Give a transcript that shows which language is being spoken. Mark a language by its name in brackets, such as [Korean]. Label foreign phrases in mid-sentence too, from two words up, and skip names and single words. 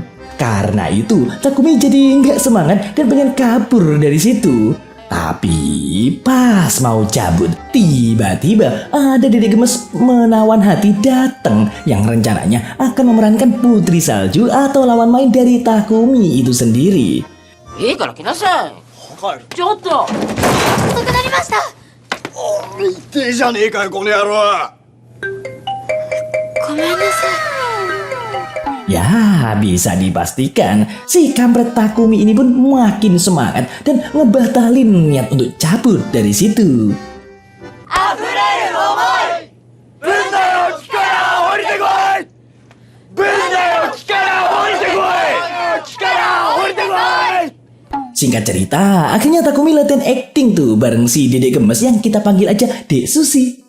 [Indonesian] Karena itu, Takumi jadi nggak semangat dan pengen kabur dari situ. Tapi pas mau cabut, tiba-tiba ada Dede Gemes menawan hati datang yang rencananya akan memerankan Putri Salju atau lawan main dari Takumi itu sendiri. [Japanese] いいから来なさい。ちょっと。遅くなりました。おい、痛えじゃねえかよこの野郎。ごめんなさい。 [Indonesian] Ya, bisa dipastikan si kampret Takumi ini pun makin semangat dan ngebatalin niat untuk cabut dari situ. Singkat cerita, akhirnya Takumi latihan acting tuh bareng si Dedek Gemes yang kita panggil aja Dek Susi.